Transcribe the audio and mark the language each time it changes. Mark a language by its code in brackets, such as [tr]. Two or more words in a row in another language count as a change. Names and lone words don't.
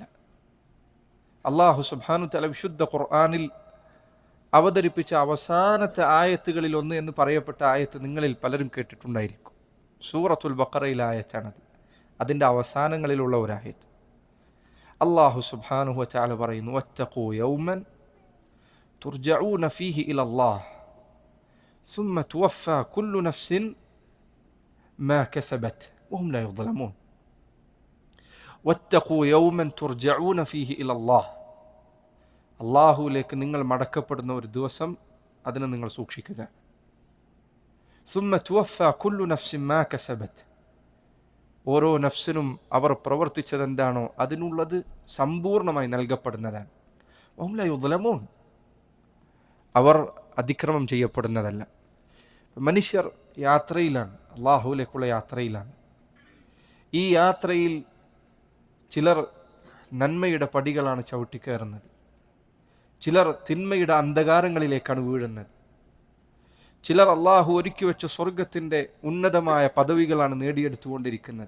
[ar] الله سبحانه تعالى [ml] വിശുദ്ധ ഖുർആനിൽ അവതരിപ്പിച്ച അവസാനത്തെ ആയത്തുകളിൽ ഒന്ന് എന്ന് പറയപ്പെട്ട ആയത്ത് നിങ്ങളിൽ പലരും കേട്ടിട്ടുണ്ടായിരിക്കും. സൂറത്തുൽ ബഖറയിലെ ആയത്താണത്. അതിൻ്റെ അവസാനങ്ങളിലുള്ള ഒരു ആയത്ത്. [ar] الله سبحانه تعالى പറയുന്നു, واتقوا يوما ترجعون فيه إلى الله ثم توفى كل نفس ما كسبت وهم لا يظلمون. واتقوا يوما ترجعون فيه إلى الله, [ml] അള്ളാഹുവിലേക്ക് നിങ്ങൾ മടക്കപ്പെടുന്ന ഒരു ദിവസം, അതിനെ നിങ്ങൾ സൂക്ഷിക്കുക. [ar] ثم توفى كل نفس ما كسبت, [ml] ഓരോ നഫ്സിനും അവർ പ്രവർത്തിച്ചതെന്താണോ അതിനുള്ളത് സമ്പൂർണ്ണമായി നൽകപ്പെടുന്നതാണ്. [ar] وهم لا يظلمون, [ml] അവർ അതിക്രമം ചെയ്യപ്പെടുന്നതല്ല. മനുഷ്യർ യാത്രയിലാണ്, അള്ളാഹുവിലേക്കുള്ള യാത്രയിലാണ്. ഈ യാത്രയിൽ ചിലർ നന്മയുടെ പടികളാണ് ചവിട്ടിക്കയറുന്നത്, ചിലർ തിന്മയുടെ അന്ധകാരങ്ങളിലേക്കാണ് വീഴുന്നത്, ചിലർ അള്ളാഹു ഒരുക്കി വെച്ച സ്വർഗത്തിൻ്റെ ഉന്നതമായ പദവികളാണ് നേടിയെടുത്തുകൊണ്ടിരിക്കുന്നത്.